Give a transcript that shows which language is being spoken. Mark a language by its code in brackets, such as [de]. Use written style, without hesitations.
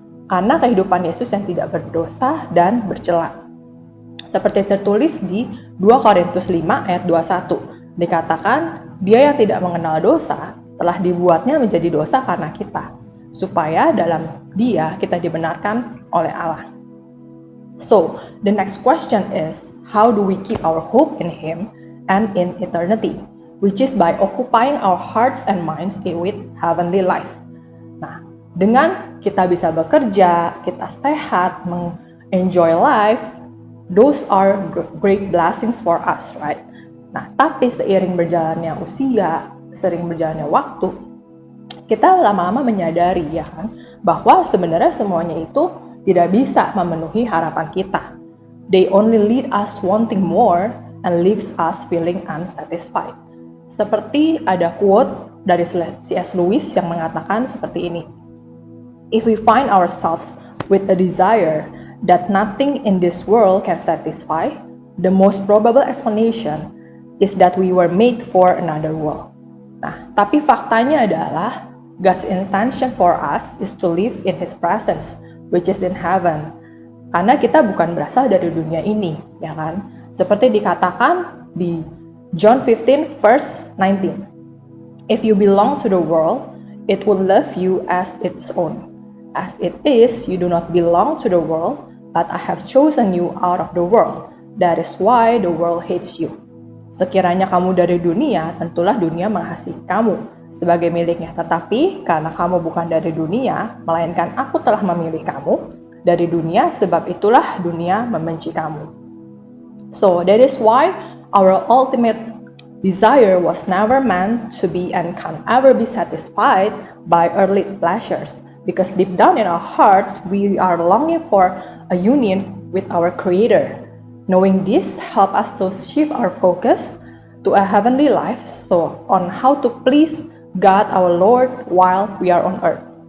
[id] Karena kehidupan Yesus yang tidak berdosa dan bercela. Seperti tertulis di 2 Korintus 5 ayat 21. Dikatakan, dia yang tidak mengenal dosa telah dibuatnya menjadi dosa karena kita, supaya dalam dia kita dibenarkan oleh Allah. [en] So, the next question is, how do we keep our hope in Him and in eternity? Which is by occupying our hearts and minds with heavenly life. [id] Nah, dengan kita bisa bekerja, kita sehat, [en] enjoy life, those are great blessings for us, right? [id] Nah, tapi seiring berjalannya usia, sering berjalannya waktu, kita lama-lama menyadari ya kan, bahwa sebenarnya semuanya itu tidak bisa memenuhi harapan kita. [en] They only lead us wanting more and leaves us feeling unsatisfied. [id] Seperti ada quote dari C.S. Lewis yang mengatakan seperti ini. [en] If we find ourselves with a desire that nothing in this world can satisfy, the most probable explanation is that we were made for another world. [id] Nah, tapi faktanya adalah [en] God's intention for us is to live in His presence, which is in heaven. [id] Karena kita bukan berasal dari dunia ini, ya kan? Seperti dikatakan di John 15 verse 19. [en] If you belong to the world, it will love you as its own. As it is, you do not belong to the world, but I have chosen you out of the world. That is why the world hates you. [id] Sekiranya kamu dari dunia, tentulah dunia mengasihi kamu sebagai miliknya. Tetapi karena kamu bukan dari dunia, melainkan aku telah memilih kamu dari dunia, sebab itulah dunia membenci kamu. [en] So that is why our ultimate desire was never meant to be and can ever be satisfied by earthly pleasures. Because deep down in our hearts, we are longing for a union with our Creator. Knowing this help us to shift our focus to a heavenly life, so on how to please God our Lord while we are on earth.